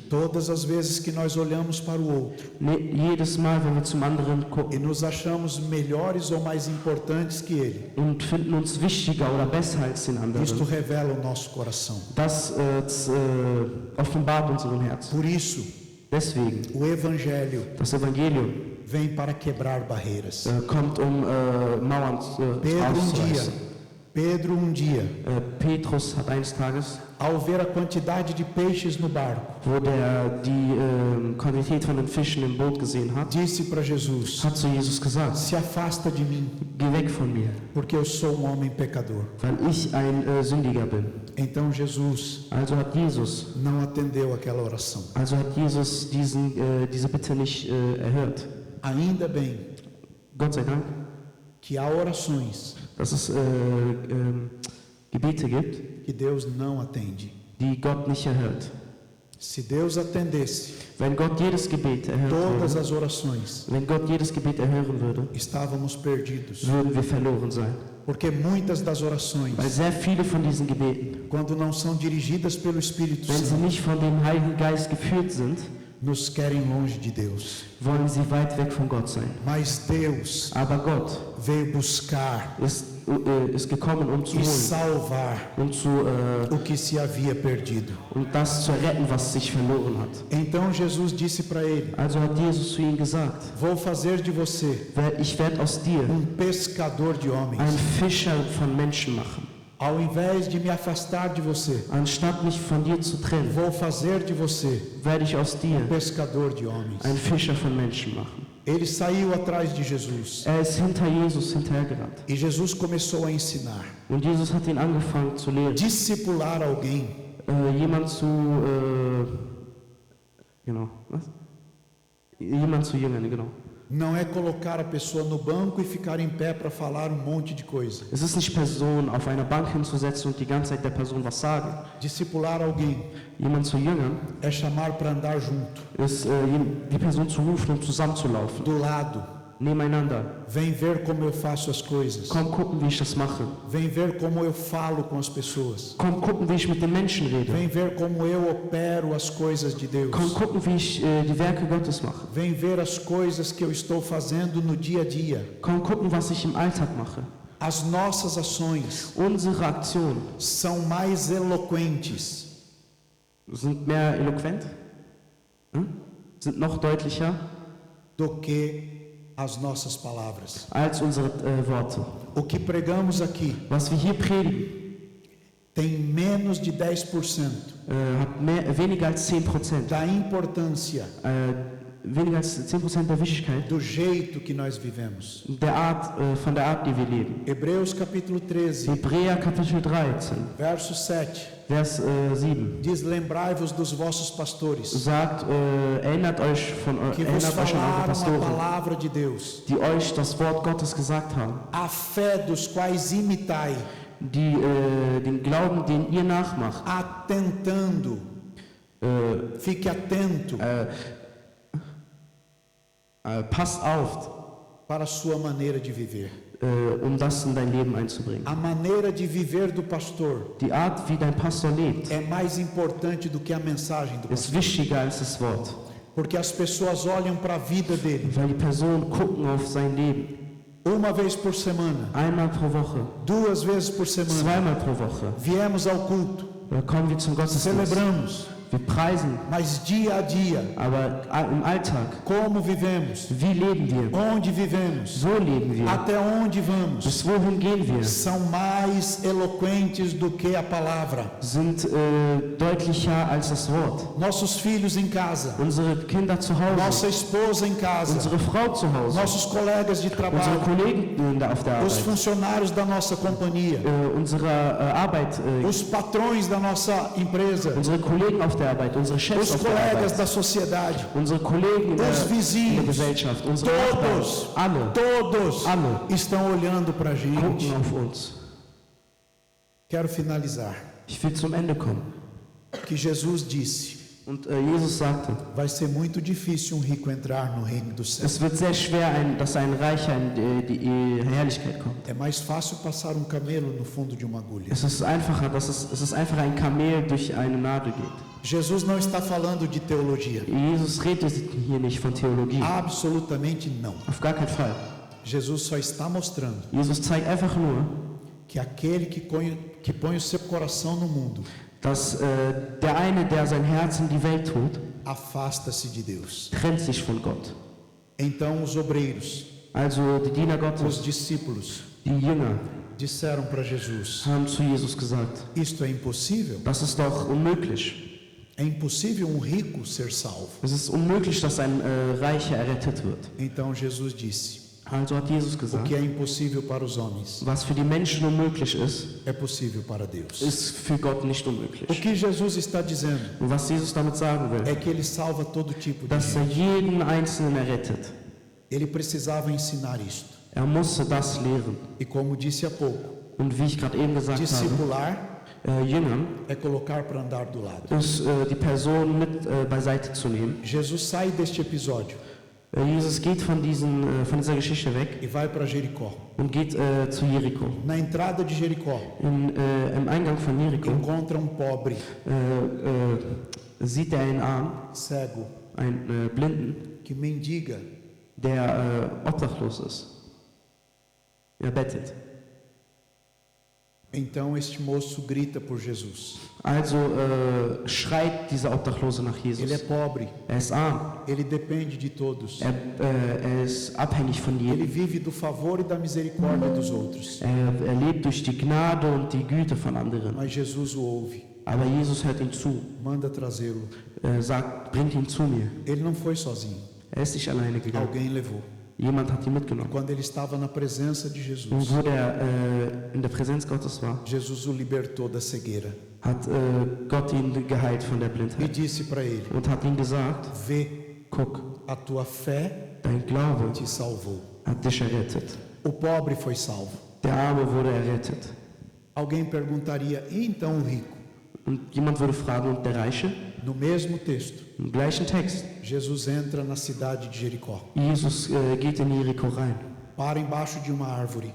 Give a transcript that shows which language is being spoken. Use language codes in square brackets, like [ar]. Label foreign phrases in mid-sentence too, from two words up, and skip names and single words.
[pt] Todas as vezes que nós olhamos para o outro [de] Jedes Mal, wenn wir zum anderen [pt] e [de] gucken [pt] nos achamos melhores ou mais importantes que ele, [de] und finden uns wichtiger oder besser als den [pt] isto [de] anderen, [pt] revela o nosso coração. [de] das offenbart unseren Herzen. [pt] Por isso, [de] Deswegen, [pt] o Evangelho [de] das Evangelium [pt] vem para quebrar barreiras. [de] kommt, Mauern auszureißen. [pt] Pedro um dia, [de] Petrus hat eines Tages, [pt] ao ver a quantidade de peixes no barco, [de] wo der die Quantität von den Fischen im Boot gesehen hat, [pt] disse para Jesus: [de] hat zu Jesus gesagt, [pt] se afasta de mim, [de] geh weg von mir, [pt] porque eu sou um homem pecador. [de] weil ich ein Sündiger bin. [pt] Então Jesus [de] Also hat Jesus [pt] não atendeu aquela oração. [de] diese Bitte nicht erhört. [pt] Ainda bem [de] Gott sei Dank, [pt] que há orações [de] dass es Gebete gibt, [pt] que Deus não atende. [de] die Gott nicht erhört. [pt] Se Deus atendesse [de] Wenn Gott jedes Gebet erhören [pt] todas [de] würde, [pt] as orações, [de] wenn Gott jedes Gebet erhören würde, [pt] estávamos perdidos. [de] würden wir verloren sein. [pt] Porque muitas das orações, [de] Weil sehr viele von diesen Gebeten, [pt] quando não são dirigidas pelo Espírito [de] wenn sie [pt] Santo, [de] nicht von dem Heiligen Geist geführt sind, [pt] nos querem longe de Deus. [de] wollen sie weit weg von Gott sein. [pt] Mas Deus [de] Aber Gott [pt] veio buscar [de] ist gekommen, um zu [pt] e [de] holen, [pt] salvar [de] um [pt] o que se havia perdido. [de] das zu retten, was sich verloren hat. [pt] Então Jesus disse para ele: [de] Also hat Jesus zu ihm gesagt, [pt] vou fazer de você [de] ich werde aus dir [pt] pescador de homens. [de] einen Fischer von Menschen machen. [pt] Ao invés de me afastar de você, [de] Anstatt mich von dir zu trennen, [pt] vou fazer de você [de] werde ich aus dir [pt] pescador de homens. [de] einen Fischer von Menschen machen. [pt] Ele saiu atrás de Jesus [de] Ist hinter Jesus hinterhergerannt. [pt] e Jesus começou a ensinar. [de] Und Jesus hat ihn angefangen zu lehren. [pt] Discipular alguém [de] Jemand zu jüngern, genau. [pt] não é colocar a pessoa no banco e ficar em pé para falar um monte de coisa. [de] Es ist nicht Personen auf einer Bank hinzusetzen und die ganze Zeit der Person was sagen. [pt] Discipular alguém [de] Jemand zu jüngern [pt] é chamar para andar junto, [de] ist die Person zu rufen und zusammenzulaufen, [pt] do lado. [de] nebeneinander. [pt] Vem ver como eu faço as coisas. [de] Komm gucken, wie ich das mache. [pt] Vem ver como eu falo com as pessoas. [de] Komm gucken, wie ich mit den Menschen rede. [pt] Vem ver como eu opero as coisas de Deus. [de] Komm gucken, wie ich die Werke Gottes mache. [pt] Vem ver as coisas que eu estou fazendo no dia a dia. [de] Komm gucken, was ich im Alltag mache. [pt] As nossas ações [de] Unsere Aktionen [pt] são mais eloquentes [de] sind mehr eloquent, sind noch deutlicher [pt] do que as nossas palavras. [de] als unsere Worte. [pt] O que pregamos aqui [de] Was wir hier predigen, [pt] tem menos de 10% [de] hat weniger als 10%, [pt] da importância [de] weniger als 10% der Wichtigkeit [pt] do jeito que nós vivemos. [de] von der Art, die wir leben. [pt] Hebreus capítulo 13, [de] Hebräer Kapitel 13, [pt] verso 7, [de] Vers 7 [pt] diz: lembrai-vos dos vossos pastores, [de] sagt, erinnert euch an [pt] que [de] eure [pt] vos falaram a [de] Pastoren, [pt] palavra de Deus, [de] die euch das Wort Gottes gesagt haben, [pt] a fé dos quais imitai, [de] die den Glauben, den ihr nachmacht, [pt] atentando, fique atento [de] passt auf, [pt] para a sua maneira de viver. [de] das in dein Leben einzubringen. [pt] A maneira de viver do pastor [de] Die Art, wie dein Pastor lebt, [pt] é mais importante do que a mensagem do [de] ist [pt] pastor. [de] wichtiger als das Wort. [pt] Porque as pessoas olham para a vida dele [de] weil die Personen gucken auf sein Leben. [pt] uma vez por semana, [de] Einmal pro Woche, [pt] 2 vezes por semana. [de] zweimal pro Woche. [pt] Viemos ao culto, [de] Da kommen wir zum Gottesdienst. [pt] celebramos, [de] Wir preisen, [pt] mas dia a dia, [de] aber im Alltag, [pt] como vivemos, [de] wie leben wir? [pt] onde vivemos, [de] So leben wir. [pt] até onde vamos, [de] Bis wohin gehen wir? [pt] são mais eloquentes do que a palavra. [de] Sind deutlicher als das Wort. [pt] Nossos filhos em casa, [de] Unsere Kinder zu Hause, [pt] nossa esposa em casa, [de] unsere Frau zu Hause, [pt] nossos colegas de [de] unsere [pt] trabalho, [de] Kollegen auf der [pt] os [de] Arbeit, [pt] funcionários da nossa companhia, [de] unsere Arbeit, [pt] os patrões da nossa empresa, [de] unsere Kollegen auf der Arbeit, unsere Chefs [pt] os [de] auf der [pt] colegas [de] Arbeit, [pt] da sociedade, [de] unsere Kollegen in [pt] os [de] der [pt] vizinhos, [de] Gesellschaft, unsere [pt] todos, [de] Nachbarn, alle [pt] todos [de] Alle. [pt] estão olhando para a gente. [de] gucken auf uns. [pt] Quero finalizar. [de] Ich will zum Ende kommen. [pt] Que Jesus disse, [de] Und Jesus sagte, [pt] vai ser muito difícil um rico entrar no reino do céu. [de] es wird sehr schwer, dass ein Reicher in die Herrlichkeit kommt. [pt] É mais fácil passar um camelo no fundo de uma agulha. [de] Es ist einfacher, es ist einfacher, ein Kamel durch eine Nadel geht. [pt] Jesus não está falando de teologia. [de] Jesus redet hier nicht von Theologie. [pt] Absolutamente não. [de] Auf gar keinen Fall. [pt] Jesus só está mostrando [de] Jesus zeigt einfach nur, [pt] que aquele que põe o seu coração no mundo [de] dass der eine, der sein Herz in die Welt tut, [pt] afasta-se de Deus. [de] trennt sich von Gott. [pt] Então os obreiros, [de] Also die Diener [pt] os [de] Gottes, [pt] discípulos, [de] die Jünger, [pt] disseram para Jesus: [de] haben zu Jesus gesagt, [pt] isto é impossível? [de] das ist doch unmöglich. [pt] É impossível um rico ser salvo. [de] Es ist unmöglich, dass ein Reicher errettet wird. [pt] Então Jesus disse: [de] Also hat Jesus [pt] o [de] gesagt, [pt] que é impossível para os homens [de] was für die Menschen unmöglich ist, [pt] é possível para Deus. [de] ist für Gott nicht [pt] O [de] unmöglich. [pt] que Jesus está dizendo [de] Und was Jesus damit sagen will, [pt] é que ele salva todo tipo de [de] dass er [pt] gente. [de] jeden Einzelnen errettet. [pt] Ele precisava ensinar isto. [de] Er musste das lehren. [pt] E como disse há pouco, [de] Und wie ich gerade eben gesagt habe, [pt] discipular [de] Jüngern [pt] é colocar para andar do lado. [de] ist die Person mit beiseite zu nehmen. [pt] Jesus sai deste episódio [de] Jesus geht von dieser Geschichte weg [pt] e vai para Jericó. [de] und geht zu Jericho. [pt] Na entrada de Jericó, [de] Im Eingang von Jericho [pt] encontra pobre, [de] sieht er einen Arm, [pt] cego, [de] einen Blinden, [pt] que mendiga. [de] der obdachlos ist. Er bettet. [pt] Então este moço grita por Jesus. [de] Also schreit dieser Obdachlose nach [pt] Ele é [de] Jesus. [pt] pobre, [de] Er ist arm. [pt] ele depende de todos. [de] Er ist abhängig von [pt] Ele [de] jedem. [pt] vive do favor e da misericórdia dos outros. [de] Er lebt durch die Gnade und die Güte von anderen. [pt] Mas Jesus o ouve, [de] Aber Jesus hört ihm zu, [pt] manda trazê-lo. [de] sagt, bringt ihn zu mir. [pt] Ele não foi sozinho, [de] Er ist nicht alleine gegangen. [pt] alguém levou. [de] Jemand hat ihn mitgenommen. [pt] Quando ele estava na presença de [de] Und [pt] Jesus, [de] wo der in der Präsenz Gottes war, [pt] Jesus o libertou da cegueira [de] hat Gott ihn geheilt von der [pt] e [de] Blindheit [pt] disse para ele: [de] und hat ihm gesagt, [pt] vê, [de] guck, [pt] a tua fé [de] dein Glaube [pt] te salvou. [de] hat dich errettet. [pt] O pobre foi salvo. [de] Der Arme wurde errettet. [pt] Alguém perguntaria: e então o rico? [de] Und jemand würde fragen, und der Reiche? [pt] No mesmo texto, [de] Im gleichen Text. [pt] Jesus entra na cidade de Jericó, [de] Jesus geht in Jericho rein. [pt] para embaixo de uma árvore.